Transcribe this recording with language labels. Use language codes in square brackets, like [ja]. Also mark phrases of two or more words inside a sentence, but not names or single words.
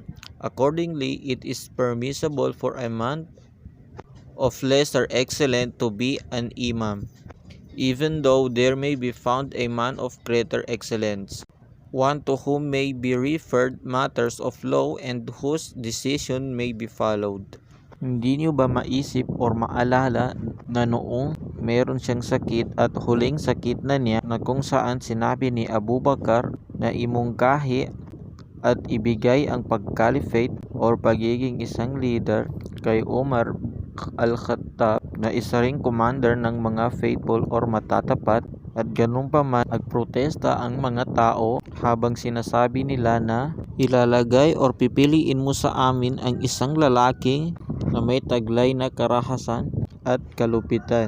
[en] Accordingly, it is permissible for a man of lesser excellence to be an imam, even though there may be found a man of greater excellence, one to whom may be referred matters of law and whose decision may be followed." [tl] Hindi niyo ba maisip or maalala na noong meron siyang sakit at huling sakit na niya, na kung saan sinabi ni Abu Bakr na imungkahi at ibigay ang pag-caliphate or pagiging isang leader kay Umar al-Khattab, na isa ring commander ng mga faithful or matatapat, at ganun pa man nagprotesta ang mga tao habang sinasabi nila na ilalagay or pipiliin mo sa amin ang isang lalaki na may taglay na karahasan at kalupitan.